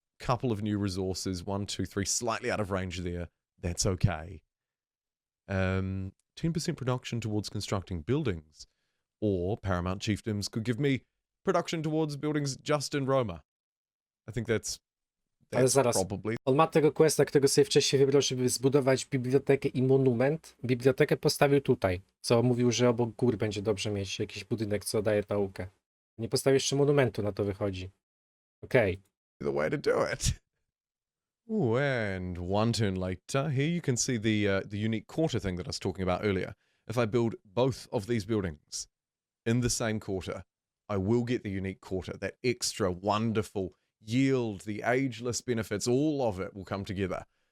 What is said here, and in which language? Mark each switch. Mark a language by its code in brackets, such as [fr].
[en] Couple of new resources. 1, 2, 3. Slightly out of range there. That's okay. 10% production towards constructing buildings. Or Paramount Chiefdoms could give me production towards buildings just in Roma. I think that's [pl] Ale zaraz, [en] probably. [pl] on ma tego questa, którego sobie wcześniej wybrał, żeby zbudować bibliotekę i monument. Bibliotekę postawił tutaj, co mówił, że obok gór będzie dobrze mieć jakiś budynek, co daje naukę. Nie postawił jeszcze monumentu, na to wychodzi. Okej. [en] The way to do it. Ooh, and 1 turn later, here you can see the unique quarter thing that I was talking about earlier. If I build both of these buildings in the same quarter, I will get the unique quarter, that extra wonderful yield, the ageless benefits, all of it will come together.